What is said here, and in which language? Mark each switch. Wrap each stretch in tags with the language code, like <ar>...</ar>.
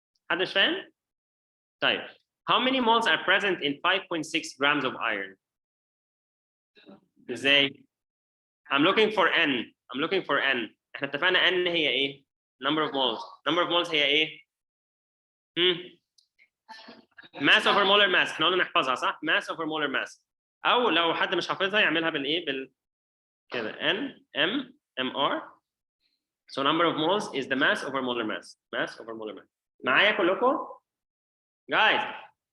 <ar>حد مش فاهم؟ طيب</ar> <en>how many moles are present in 5.6 grams of iron?</en> <ar>ازاي؟</ar> <en>I'm looking for N. I'm looking for N.</en> <ar>احنا اتفقنا</ar> <en>N</en> <ar>هي ايه؟</ar> <en>Number of moles. Number of moles هي ايه؟ Mass over molar mass.</en> <ar>احنا قلنا نحفظها صح؟</ar> <en>Mass over molar mass.</en> <ar>أو لو حد مش حافظها يعملها بالإيه؟ كده N M M R.</ar> <en>So number of moles is the mass over molar mass. Mass over molar mass.</en> <ar>معايا كلكم؟</ar> <en>Guys.</en>